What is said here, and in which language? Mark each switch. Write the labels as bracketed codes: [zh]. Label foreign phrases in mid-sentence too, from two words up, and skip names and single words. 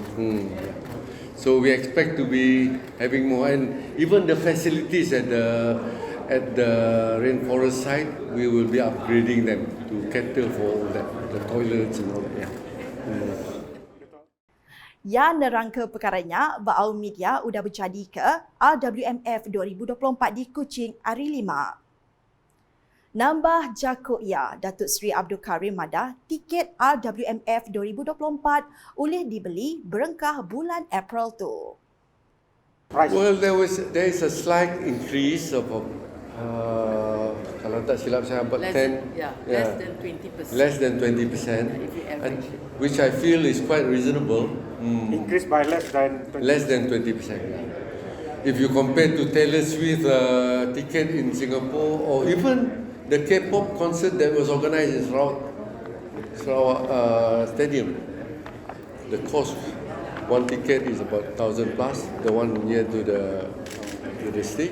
[en] So we expect to be having more, and even the facilities at the rainforest site, we will be upgrading them to cater for all that, the toilets and all that. [iba] Yang nerangka perkaranya, Baau Media sudah berjadi ke RWMF 2024 di Kuching hari 5. Nambah jakuk ya, Datuk Seri Abdul Karim Mada, tiket RWMF 2024 boleh dibeli berengkah bulan April tu. [en] Well, there is a slight increase of [ms] kalau tak silap saya [en] about less than 20%. Less than 20%, and which I feel is quite reasonable. Increased by less than 20%. If you compare to Taylor Swift ticket in Singapore, or even the K-pop concert that was organized in Sarawak Stadium, the cost, one ticket is about 1,000 plus, the one near to the stage.